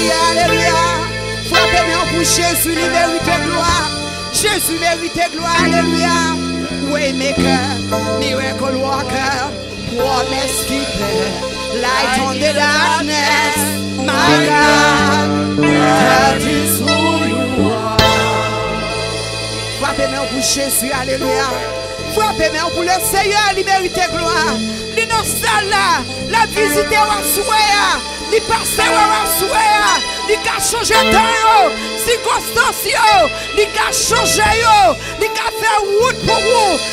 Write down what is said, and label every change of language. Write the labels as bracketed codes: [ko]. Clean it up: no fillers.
[fr] Alléluia. Frappez bien pour Jésus, il mérite gloire. Jésus mérite gloire, alléluia. [en] Waymaker, miracle worker, promise keeper, light on the darkness. My God, that is who you are. [fr] Frappez bien pour Jésus, alléluia. Frappez bien pour le Seigneur, il mérite gloire. L'innocent là, la visite au souhait. Il passe à souhait, il a changé temps, circonstances, il a changé, il a fait route pour vous.